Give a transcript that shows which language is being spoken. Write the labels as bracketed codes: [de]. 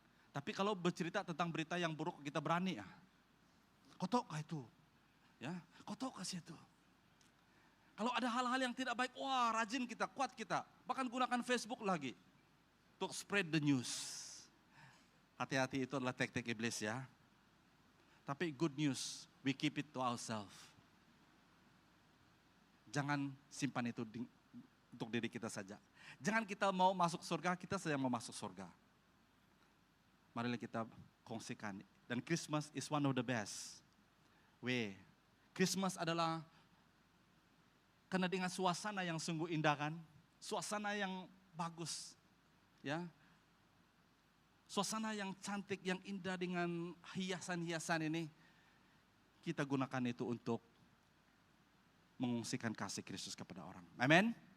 [ms] Tapi kalau bercerita tentang berita yang buruk, kita berani ya. Kotok itu, ya, kotok kasih itu. Kalau ada hal-hal yang tidak baik, wah rajin kita, kuat kita. Bahkan gunakan Facebook lagi untuk spread the news. Hati-hati, itu adalah teknik iblis ya. [en] Tapi good news, we keep it to ourselves. [ms] Jangan simpan itu untuk diri kita saja. Jangan kita mau masuk surga, kita saja mau masuk surga. Marilah kita kongsikan. [en] Dan Christmas is one of the best way. [ms] Christmas adalah karena dengan suasana yang sungguh indah kan, suasana yang bagus, ya, suasana yang cantik, yang indah dengan hiasan-hiasan ini, kita gunakan itu untuk mengungsikan kasih Kristus kepada orang. Amin.